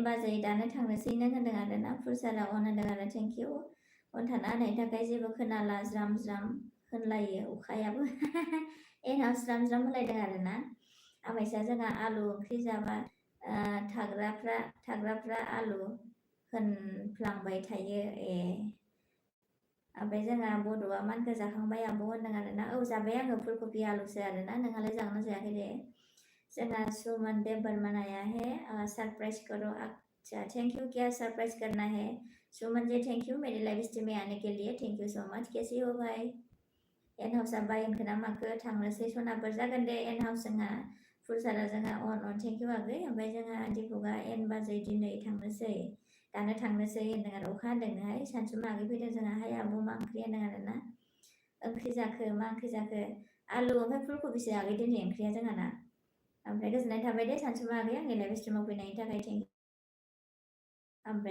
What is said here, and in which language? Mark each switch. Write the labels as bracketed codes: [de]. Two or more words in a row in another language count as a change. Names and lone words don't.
[brx] बाजै दानो थांनोसै नों होनदों आरोना फुलसारा अन होनदों आरो [en] thank you [brx] अन थानो हानायनि थाखाय जेबो खोनाला ज्राम ज्राम होनलायो अखायाबो एनआव ज्राम ज्राम होनलायदों आरोना आमाइसा जोंहा आलु ओंख्रि जाबा थाग्राफ्रा आलु होनफ्लांबाय थायो ए ओमफ्राय जोंहा बड'आ मानखो जाखांबाय आब' होनदों आरोना औ जाबाय आङो फुलकबि आलुसो आरोना नोंहालाय जागोना जायाखै दे जोंहा [hi] सुमन देव बर्मन आया है सरप्राइज करो अच्छा थैंक यू क्या सरप्राइज करना है सुमन जी थैंक यू मेरी लाइव स्ट्रीम में आने के लिए थैंक यू सो मच कैसे हो भाई [brx] एन हाउसा बायनखो ना माखो थांनोसै सनाफोर जागोन दे एन हाउस जोंहा फुलसारा जोंहा अन [en] thank you [brx] आगै ओमफ्राय जोंहा दिपुगा एन बाजै दिनै थांनोसै दानो थांनोसै होनदों आरो अखा हादोंनोहाय सानसु मागै फैदों जोंहा हाय आब' मा ओंख्रि होनदों आरोना ओंख्रि जाखो मा ओंख्रि जाखो आलु ओमफ्राय फुलकबिसो आगै दिनै ओंख्रिया जोंहाना ओमफ्राय गोजोननाय थाबाय दे सानसु मागै आंनि [en] live stream [brx] फैनायनि थाखाय थेंक ओमफ्राय